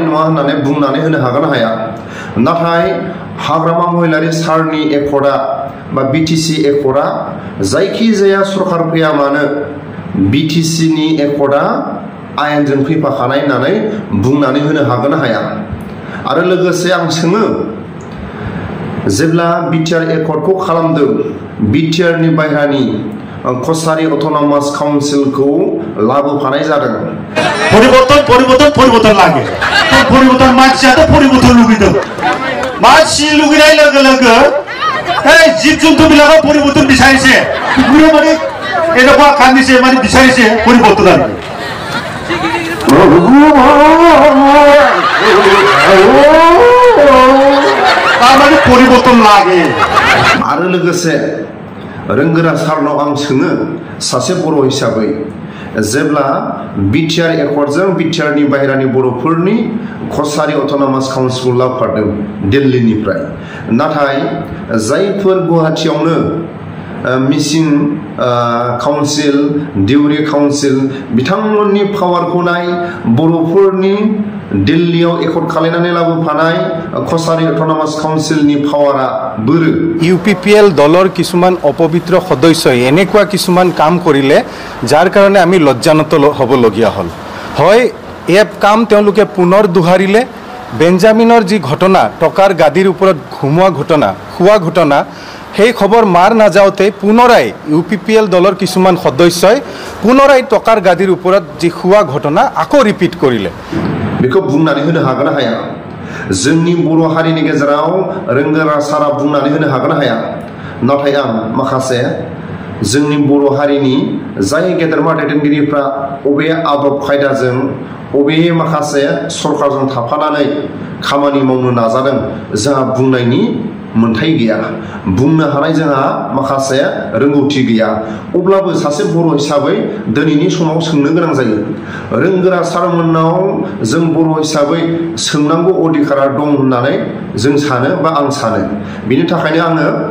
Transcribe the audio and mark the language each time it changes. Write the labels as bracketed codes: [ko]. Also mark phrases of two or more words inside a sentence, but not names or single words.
[brx] नङा होननानै बुंनानै होनो हागोन हाया नाथाय हाग्रामा महिलारि सारनि एकर्डआ बा BTC एकर्डआ जायखि जाया सरकार फैया मानो BTC-नि एकर्डआ आयेनजों फैफाखानाय होननानै बुंनानै होनो हागोन हाया आरो लोगोसे आं सोङो जेब्ला BTR एकर्डखौ खालामदों BTR-नि बायह्रानि कसारि अट'नमास काउन्सिलखौ लाबोफानाय जादों [as] পৰিবৰ্তন লাগে [brx] परिबर्तन मानसियाथ' परिबर्तन लुगैदों मानसि लुगैनाय लोगो लोगो जिब जुन्थुবিলাকো [as] পৰিবৰ্তন বিচাৰিছে কুকুৰে মানে এনেকুৱা কান্দিছে মানে বিচাৰিছে পৰিবৰ্তন মানে পৰিবৰ্তন লাগে [brx] आरो लोगोसे रोंगोरा सारनाव आं सोङो सासे बर' हिसाबै जेब्ला BTR एकर्डजों BTR-नि बाहेरानि बर'फोरनि कसारि अट'नमास काउन्सिलखौ लाबोफादों दिल्लीनिफ्राय नाथाय जायफोर गुवाहाटीयावनो मिसिं काउन्सिल दिउरि काउन्सिल बिथांमोननि पावारखौ नाय बर'फोरनि दिल्लीयाव एकर्ड खालामनानै लाबोफानाय कसारि अट'नमास काउन्सिलनि पावारा बोरो [as] UPPL দলৰ কিছুমান অপবিত্ৰ সদস্যই এনেকুৱা কিছুমান কাম কৰিলে যাৰ কাৰণে আমি লজ্জানত হ'বলগীয়া হ'ল হয় এই কাম তেওঁলোকে পুনৰ দুহাৰিলে বেঞ্জামিনৰ যি ঘটনা টকাৰ গাদীৰ ওপৰত ঘুমোৱা ঘটনা খোৱা ঘটনা সেই খবৰ মাৰ নাযাওঁতে পুনৰাই UPPL দলৰ কিছুমান সদস্যই পুনৰাই টকাৰ গাদীৰ ওপৰত যি খোৱা ঘটনা আকৌ ৰিপিট কৰিলে [brx] बेखौ बुंनानै होनो हागोन हाया जोंनि बर' हारिनि गेजेराव रोंगोरा सारा बुंनानै होनो हागोन हाया नाथाय आं माखासे जोंनि बर' हारिनि जाय गेदेरमा दैदेनगिरिफ्रा अबे आदब खायदाजों अबे माखासे सरकारजों थाफानानै खामानि मावनो नाजादों जोंहा बुंनायनि मोनथाय गैया बुंनो हानाय जोंहा माखासे रोंगौथि गैया अब्लाबो सासे बर' हिसाबै दिनैनि समाव सोंनो गोनां जायो रोंगोरा सारमोननाव जों बर' हिसाबै सोंनांगौ अधिकारा दं होननानै जों सानो बा आं सानो बिनि थाखायनो आङो